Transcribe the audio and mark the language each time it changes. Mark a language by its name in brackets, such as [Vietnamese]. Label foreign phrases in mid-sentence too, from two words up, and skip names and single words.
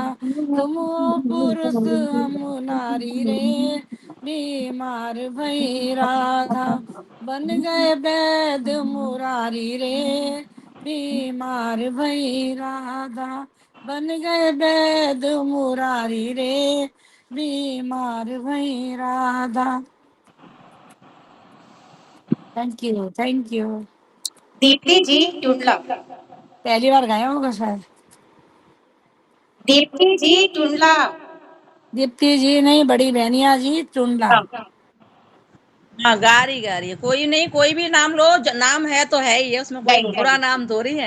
[Hindi] तुम हो पुरुष हम नारी रे बीमार भई राधा। बन गए वैद मुरारी रे बीमार भई राधा। बन गए वैद मुरारी रे बीमार भई राधा। [English] thank you thank you. [Hindi] दीप्ति जी टुंडला। पहली बार गाया होगा शायद। दीप्ति जी टुंडला। दीप्ति जी नहीं, बड़ी बहनिया जी टुंडला। हाँ गा रही है। कोई नहीं, कोई भी नाम लो, नाम है तो है ही है, उसमें कोई बुरा नाम थोड़ी है।